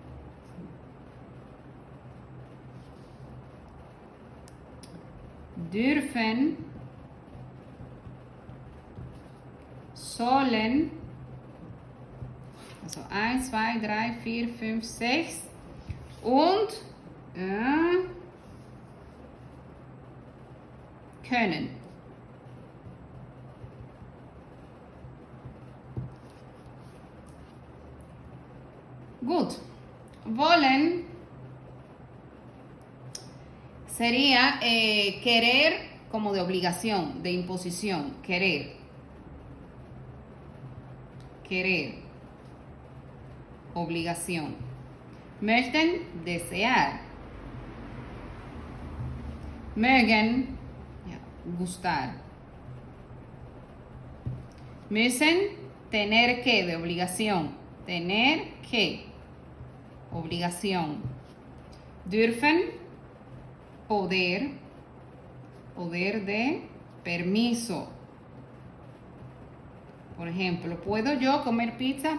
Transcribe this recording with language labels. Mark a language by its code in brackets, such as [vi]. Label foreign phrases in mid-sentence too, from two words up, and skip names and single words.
[de] dürfen, dürfen, sollen, also 1, 2, 3, 4, 5, 6 und können. Gut. [es] Wollen sería querer como de obligación, de imposición, querer. Querer. Obligación. [de] Möchten, desear. Mögen, ja, gustar. Müssen, [es] tener que, de obligación. Tener que, obligación. Dürfen, poder, poder de permiso. Por ejemplo, ¿puedo yo comer pizza?